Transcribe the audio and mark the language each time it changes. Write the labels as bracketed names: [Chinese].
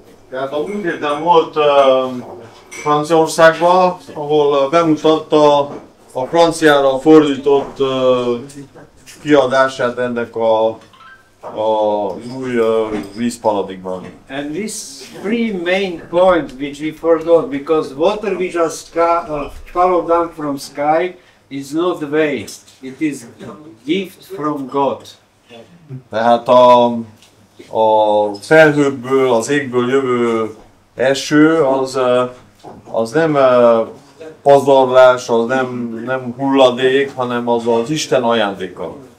[Hungarian] Tehát a múlt héten volt Franciaországban, ahol bemutatta a franciára fordított kiadását ennek a új vízparadigmának. [English] And this three main points which we forgot, because water which is follow down from sky is not waste, it is gift from God. [Hungarian] Tehát a felhőkből, az égből jövő eső az nem pazarlás, az nem hulladék, hanem az Isten ajándéka.